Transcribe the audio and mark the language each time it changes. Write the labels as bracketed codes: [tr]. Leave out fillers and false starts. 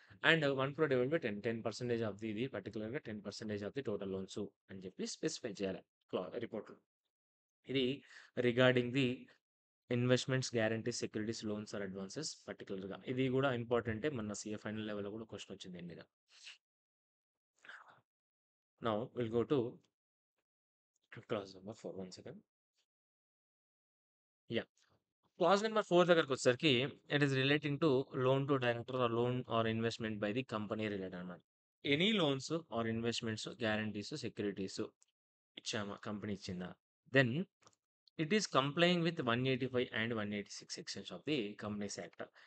[te] And 1 crore divided by 10% of ఇది పర్టిక్యులర్‌గా 10% of the total loans అని చెప్పి స్పెసిఫై చేయాలి రిపోర్ట్‌లో. ఇది regarding the investments, guarantees, securities, loans are advances పర్టిక్యులర్‌గా. ఇది కూడా ఇంపార్టెంటే. మొన్న సీఏ ఫైనల్ లెవెల్‌లో కూడా క్వెషన్ వచ్చింది దీని మీద. [en] Now we'll go to clause number 4. One second. Yeah. [te] Clause number 4 దగ్గరకొచ్చేసరికి it is relating to loan to director are loan are investment by the company related అన్నమాట. Any loans are investments, guarantees, securities ఇచ్చామా? Company ఇచ్చిందా? [en] Then it is complying with 185 and 186 sections of the Companies Act.